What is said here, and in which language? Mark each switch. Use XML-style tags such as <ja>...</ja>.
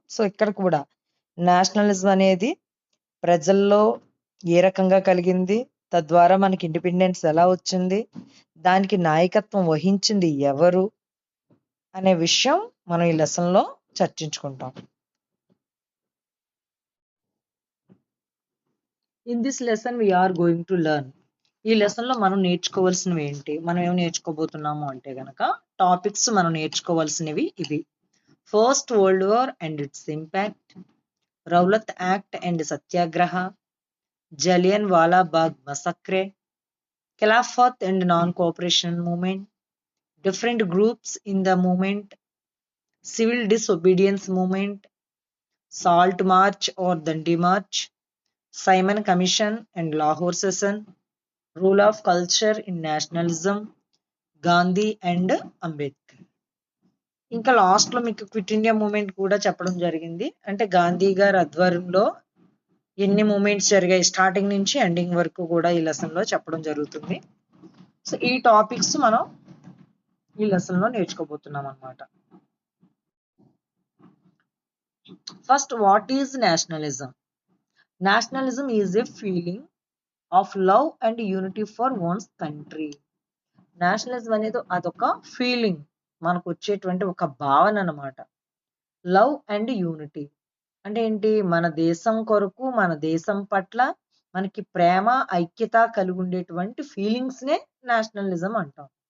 <te>So ఇక్కడ కూడా nationalism అనేది ప్రజల్లో ఏ రకంగా కలిగింది, తద్వారా మనకి ఇండిపెండెన్స్ ఎలా వచ్చింది, దానికి నాయకత్వం వహించింది ఎవరు అనే విషయం మనం ఈ లెసన్లో చర్చించుకుంటాం.</te> <en>In this lesson we are going to learn.</en> <te>ఈ లెసన్లో మనం నేర్చుకోవాల్సినవి ఏంటి, మనం ఏం నేర్చుకోబోతున్నాము అంటే గనక టాపిక్స్ మనం నేర్చుకోవాల్సినవి ఇవి.</te> <en>First world war and its impact, Rowlatt Act and Satyagraha, Jallianwala Bagh massacre, Khilafat and non cooperation movement, different groups in the movement, civil disobedience movement, Salt March or Dandi March, Simon Commission and Lahore Session, role of culture in nationalism, Gandhi and Ambedkar.</en> <te>ఇంకా లాస్ట్లో మీకు quit India moment కూడా చెప్పడం జరిగింది. అంటే గాంధీ గారి ఆధ్వర్యంలో ఎన్ని మూమెంట్స్ జరిగాయి స్టార్టింగ్ నుంచి ఎండింగ్ వరకు కూడా ఈ లెసన్లో చెప్పడం జరుగుతుంది. సో ఈ టాపిక్స్ మనం ఈ లెసన్లో నేర్చుకోబోతున్నాం అన్నమాట.</te> <en>First, what is nationalism? Nationalism is a feeling of love and unity for one's country.</en> <te>Nationalism అనేది అదొక ఫీలింగ్, మనకు వచ్చేటువంటి ఒక భావన అన్నమాట. లవ్ అండ్ యూనిటీ అంటే ఏంటి, మన దేశం కొరకు, మన దేశం పట్ల మనకి ప్రేమ, ఐక్యత కలిగి ఉండేటువంటి ఫీలింగ్స్నే నేషనలిజం అంటాం.</te>